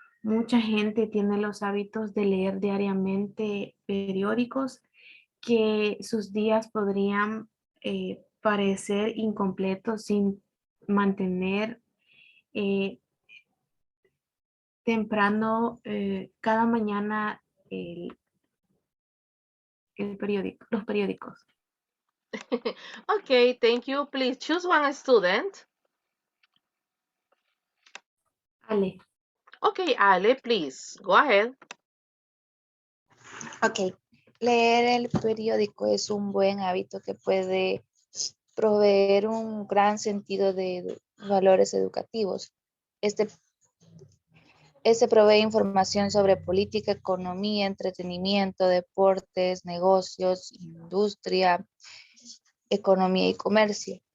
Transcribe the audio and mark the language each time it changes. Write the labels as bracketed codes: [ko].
[es] Mucha gente tiene los hábitos de leer diariamente periódicos que sus días podrían parecer incompletos sin mantener temprano cada mañana los periódicos. [en] Okay, thank you. Please choose one student. Ale. Okay, Ale, please, go ahead. [es] Ok, leer el periódico es un buen hábito que puede proveer un gran sentido de valores educativos. Este provee información sobre política, economía, entretenimiento, deportes, negocios, industria, economía y comercio.